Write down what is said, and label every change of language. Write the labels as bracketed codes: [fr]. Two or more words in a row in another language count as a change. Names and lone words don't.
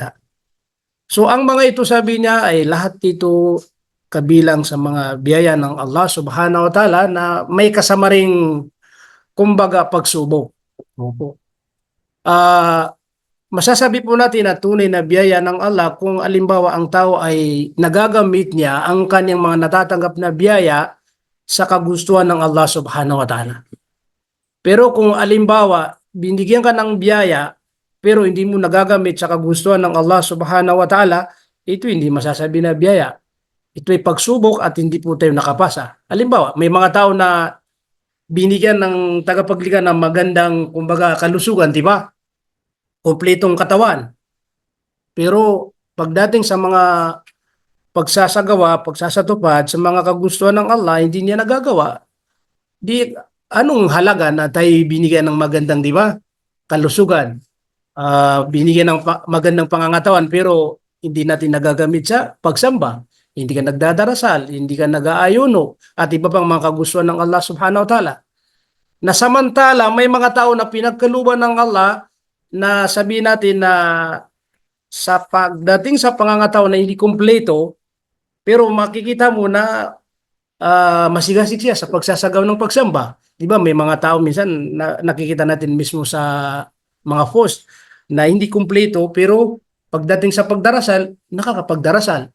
[tl] So ang mga ito sabi niya ay lahat dito kabilang sa mga biyaya ng Allah [ar] سبحانه وتعالى [tl] na may kasama ring kumbaga pagsubok. Opo. masasabi po natin na tunay na biyaya ng Allah kung alimbawa ang tao ay nagagamit niya ang kanyang mga natatanggap na biyaya sa kagustuhan ng Allah [ar] سبحانه وتعالى. [tl] Pero kung alimbawa, binigyan ka ng biyaya pero hindi mo nagagamit sa kagustuhan ng Allah [ar] سبحانه وتعالى, [tl] ito hindi masasabi na biyaya. Ito ay pagsubok at hindi po tayo nakapasa. Halimbawa, may mga tao na binigyan ng tagapaglikha ng magandang, kumbaga, kalusugan, di ba? Kompletong katawan. Pero pagdating sa mga pagsasagawa, pagsasatupad sa mga kagustuhan ng Allah, hindi niya nagagawa. Di anong halaga na tayo binigyan ng magandang, di ba? Kalusugan. Binigyan ng magandang pangangatawan pero hindi natin nagagamit sa pagsamba. Hindi ka nagdadarasal, hindi ka nag-aayuno, at iba pang mga kagustuhan ng Allah [ar] سبحانه وتعالى. [tl] Na samantala, may mga tao na pinagkaluban ng Allah na sabihin natin na sa pagdating sa pangangatawan na hindi kumpleto, pero makikita mo na masigasig siya sa pagsasagaw ng pagsamba. Di ba may mga tao minsan na nakikita natin mismo sa mga post na hindi kumpleto pero pagdating sa pagdarasal, nakakapagdarasal.